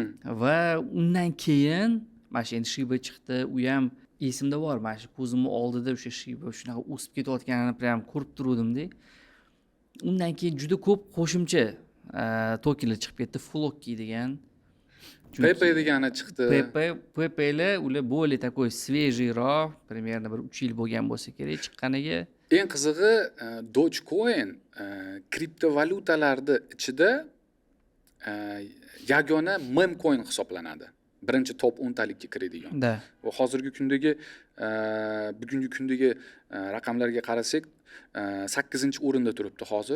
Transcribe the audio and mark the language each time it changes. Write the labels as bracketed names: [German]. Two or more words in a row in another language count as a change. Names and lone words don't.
[Uzbek] Va undan keyin mana shu endi Shiba chiqdi, u ham esimda bor. Mana shu ko'zimni oldida o'sha Shiba shunaqa o'sib ketayotganini prям ko'rib turuvdim-da. Undan keyin juda ko'p qo'shimcha tokenlar chiqib ketdi, Floki degan. Pepe degani chiqdi. Pepe'lar ular [Russian] более такой свежийroq, примерно [Uzbek] bir 3 yil bo'lgan bo'lsa kerak chiqqaniga. Eng qizig'i Dogecoin kriptovalyutalarni ichida yagona memcoin hisoblanadi. Birinchi top 10 talikka kiradigan. Da. Va hozirgi kundagi bugungi kundagi raqamlarga qarasak 8-o'rinda turibdi hozir.